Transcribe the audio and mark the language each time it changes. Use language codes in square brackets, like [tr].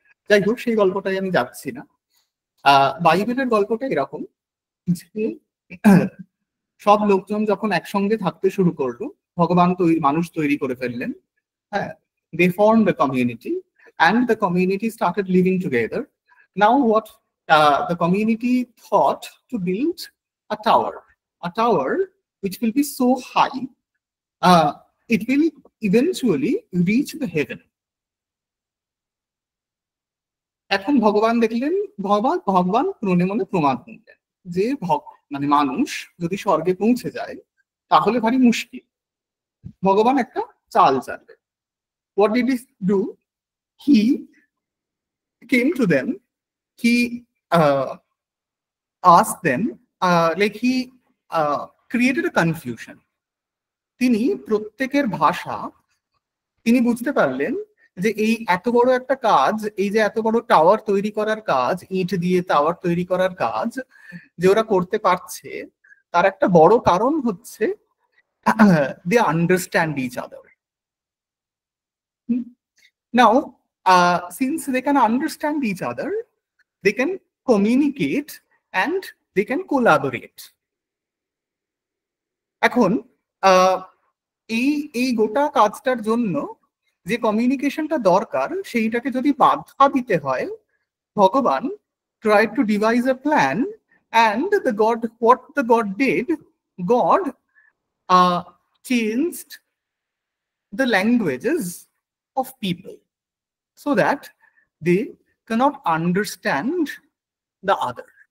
[bn] যাই হোক, সেই গল্পটাই আমি যাচ্ছি না। বাইবেলের গল্পটা এরকম যে সব লোকজন যখন একসঙ্গে থাকতে শুরু করলো, ভগবান মানুষ তৈরি করে ফেললেন। [en] হ্যাঁ, they formed a community and the community started living together. Now what the community thought to build a tower which will be so high, it will eventually reach the heaven. [bn] এখন ভগবান দেখলেন, ভগবান মনে মনে প্রমাণ করলেন যে মানে মানুষ যদি স্বর্গে পৌঁছে যায় তাহলে ভারী মুশকিল। ভগবান একটা চাল চাললেন। [en] What did he do? He came to them. He asked them, like he created a confusion. [bn] তিনি প্রত্যেকের ভাষা, তিনি বুঝতে পারলেন যে এই এত বড় একটা কাজ, এই যে এত বড় টাওয়ার তৈরি করার কাজ, ইট দিয়ে টাওয়ার তৈরি করার কাজ যে ওরা করতে পারছে, তার একটা বড় কারণ হচ্ছে [en] they understand each other. Now, since they can understand each other, they can communicate and they can collaborate. [bn] এখন এই এই গোটা কাজটার জন্য যে কমিউনিকেশনটা দরকার, সেইটাকে যদি বাধা দিতে হয়, [en] ভগবান tried to devise a plan, and what the God did, God changed the languages of people so that they cannot understand the other.